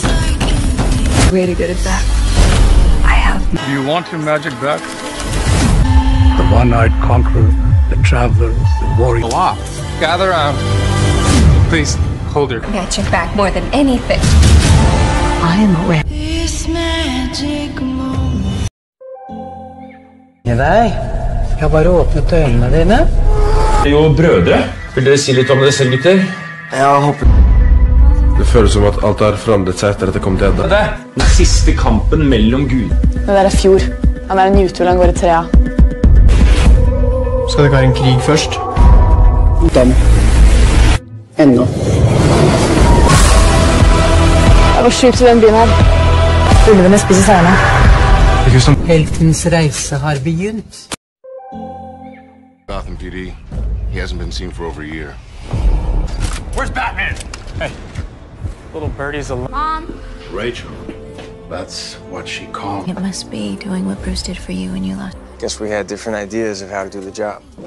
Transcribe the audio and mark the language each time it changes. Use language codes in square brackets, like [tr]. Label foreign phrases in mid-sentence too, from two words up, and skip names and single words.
[en] Way to get it back. I have. Do you want your magic back? The one-eyed conqueror, the traveler, the warrior. Wow. Gather round. Please, hold her. Magic back more than anything. I am aware. [no] Nei, jeg har bare åpnet øynene dine. Jo, brødre. Vil dere si litt om det selv, gutter? Jeg håper... Det føles som at alt har forandret seg etter at jeg kom til Edda. Det er den siste kampen mellom Gud. Det der er fjord. Han er en utul, han går i trea. Skal det ikke være en krig først? Dem. Ennå. Det var sjukt i den byen her. Ulvene spiser seierne. Heltens reise har begynt. [en] Gotham PD. He hasn't been seen for over a year. Where's Batman? Hey. Little birdie's alone. Mom. Rachel. That's what she called. It must be doing what Bruce did for you when you left. Guess we had different ideas of how to do the job.